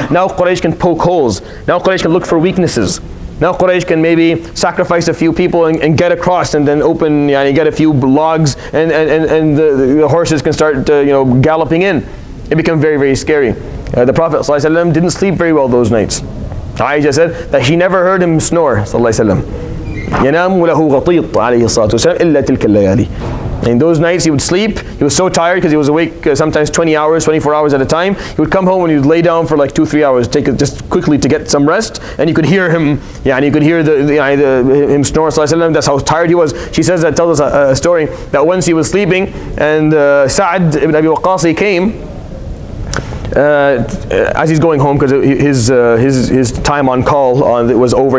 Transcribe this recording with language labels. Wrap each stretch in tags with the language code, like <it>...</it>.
<en>Now Quraysh can poke holes. Now Quraysh can look for weaknesses. Now Quraysh can maybe sacrifice a few people and get across, and then get a few logs, and the horses can start galloping in. It became very, very scary. The Prophet ﷺ didn't sleep very well those nights. Aisha said that she never heard him snore, sallallahu alaihi wasallam.</en> <ar>ينام له غطيط عليه الصلاة والسلام إلا تلك الليالي.</ar> <en>In those nights he would sleep. He was so tired because he was awake sometimes 20 hours, 24 hours at a time. He would come home and he would lay down for like 2-3 hours, take it just quickly to get some rest. And you could hear him, and you could hear him snore. That's how tired he was. She says that, tells us a story that once he was sleeping, and Sa'd ibn Abi Waqqas came as he's going home, because his time on call was over.</en>